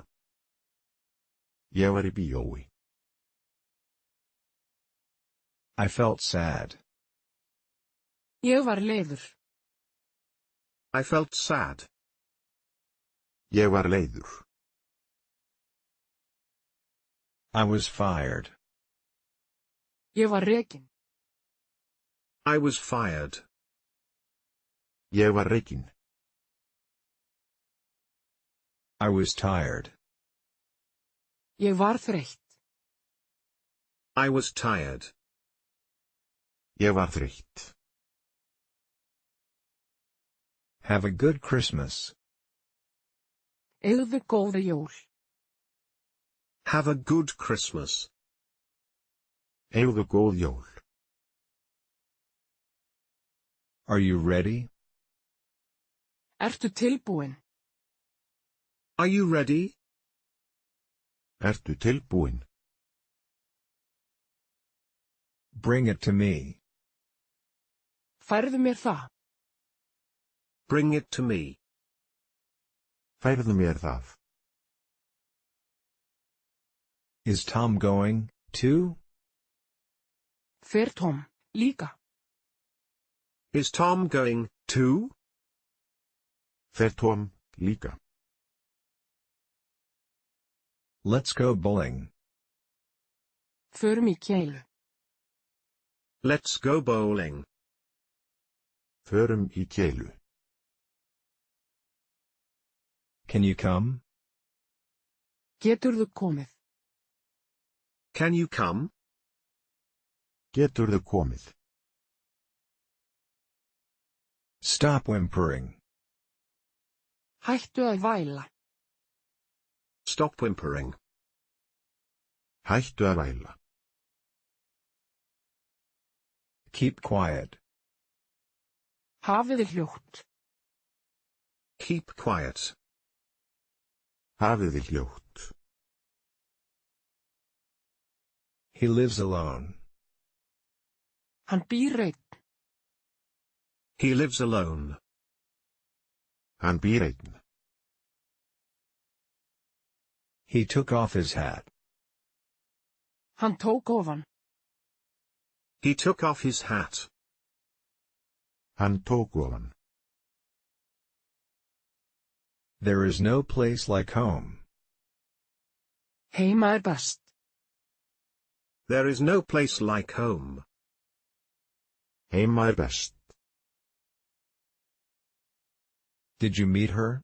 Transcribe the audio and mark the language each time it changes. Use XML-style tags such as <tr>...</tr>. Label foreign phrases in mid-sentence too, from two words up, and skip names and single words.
<is>Ég var í bíói.</is> <en>I felt sad.</en> <is>Ég var leiður.</is> <en>I felt sad.</en> <is>Ég var leiður.</is> <en>I was fired.</en> <is>Ég var rekin.</is> <en>I was fired.</en> <is>Ég var rekin.</is> <en>I was tired.</en> <is>Ég var þreytt.</is> <en>I was tired.</en> <is>Ég var þreytt.</is> <en>Have a good Christmas.</en> <is>Eigðu góða jól.</is> <en>Have a good Christmas.</en> <is>Eigðu góð jól.</is> <en>Are you ready?</en> <is>Ertu tilbúin?</is> <en>Are you ready?</en> <is>Ertu tilbúin?</is> <en>Bring it to me.</en> <is>Færðu mér það.</is> <en>Bring it to me.</en> <is>Færðu mér það.</is> <en>Is Tom going, too?</en> <is>Fer Tom, líka.</is> <en>Is Tom going, too?</en> <is>Fer Tom, líka.</is> <en>Let's go bowling.</en> <is>Förum í keilu.</is> <en>Let's go bowling.</en> <is>Förum í keilu.</is> <en>Can you come?</en> <is>Geturðu komið?</is> <en>Can you come?</en> <is>Geturðu komið?</is> <en>Stop whimpering.</en> <is>Hættu að væla.</is> <en>Stop whimpering.</en> <is>Hættu að væla.</is> <en>Keep quiet.</en> <is>Hafið þið hljótt.</is> <en>Keep quiet.</en> <is>Hafið þið hljótt.</is> <en>He lives alone.</en> <is>Hann býr einn.</is> <en>He lives alone.</en> <is>Hann býr einn.</is> <en>He took off his hat.</en> <is>Hann tók ofan.</is> <en>He took off his hat.</en> <is>Hann tók ofan.</is> <en>There is no place like home.</en> <is>Heima er best.</is> <en>There is no place like home.</en> <is>Heima best.</is> <en>Did you meet her?</en>